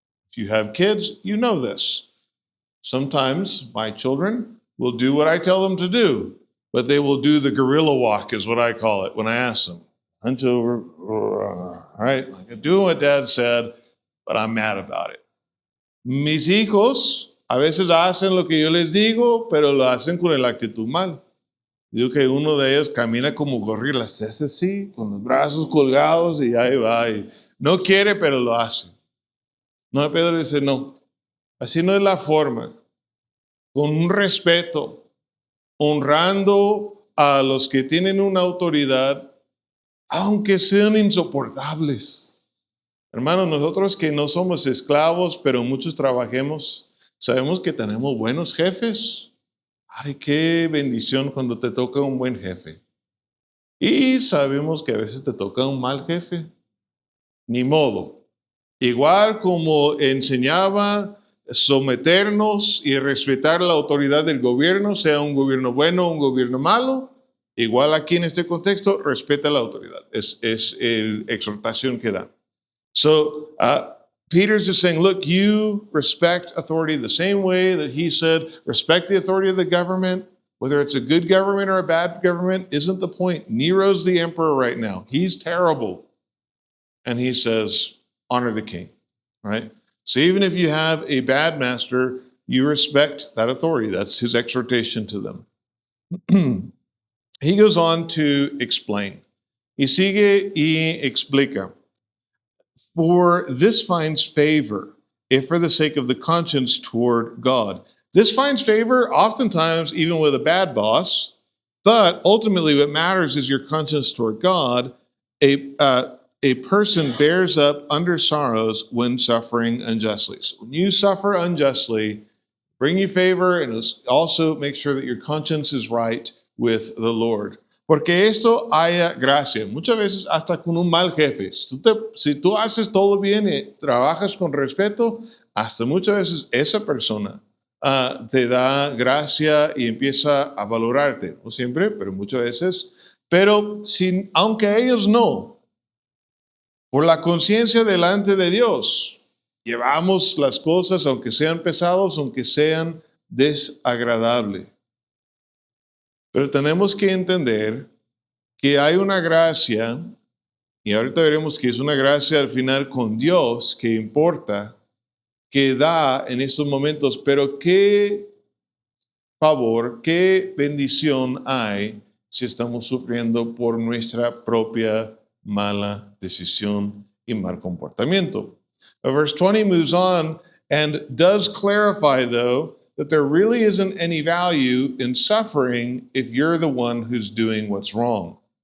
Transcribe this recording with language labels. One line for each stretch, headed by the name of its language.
English: If you have kids, you know this. Sometimes my children will do what I tell them to do, but they will do the gorilla walk, is what I call it, when I ask them. Hunch over, right? Like, doing what dad said, but I'm mad about it.
Spanish: Mis hijos a veces hacen lo que yo les digo, pero lo hacen con la actitud mal. Digo que uno de ellos camina como gorila, se hace así, con los brazos colgados y ahí va. Y no quiere, pero lo hace. No, Pedro dice, no, así no es la forma. Con un respeto, honrando a los que tienen una autoridad, aunque sean insoportables. Hermanos, nosotros que no somos esclavos, pero muchos trabajemos, sabemos que tenemos buenos jefes. Ay, qué bendición cuando te toca un buen jefe. Y sabemos que a veces te toca un mal jefe. Ni modo. Igual como enseñaba someternos y respetar la autoridad del gobierno, sea un gobierno bueno o un gobierno malo, igual aquí en este contexto, respeta la autoridad. Es la exhortación que da.
English: So, Peter's just saying, look, you respect authority the same way that he said, respect the authority of the government. Whether it's a good government or a bad government isn't the point. Nero's the emperor right now. He's terrible. And he says, honor the king, right? So even if you have a bad master, you respect that authority. That's his exhortation to them. He goes on to explain.
Spanish: Y sigue y explica.
English: For this finds favor, if for the sake of the conscience toward God. This finds favor oftentimes even with a bad boss, but ultimately what matters is your conscience toward God. A person bears up under sorrows when suffering unjustly. So when you suffer unjustly, bring you favor and also make sure that your conscience is right with the Lord.
Spanish: Porque esto haya gracia. Muchas veces hasta con un mal jefe. Si tú haces todo bien y trabajas con respeto, hasta muchas veces esa persona te da gracia y empieza a valorarte. No siempre, pero muchas veces. Pero aunque ellos no, por la conciencia delante de Dios, llevamos las cosas, aunque sean pesados, aunque sean desagradables. Pero tenemos que entender que hay una gracia, y ahorita veremos que es una gracia al final con Dios que importa, que da en estos momentos, pero qué favor, qué bendición hay si estamos sufriendo por nuestra propia mala decisión y mal comportamiento.
English: Verse 20 moves on and does clarify, though, that there really isn't any value in suffering if you're the one who's doing what's wrong.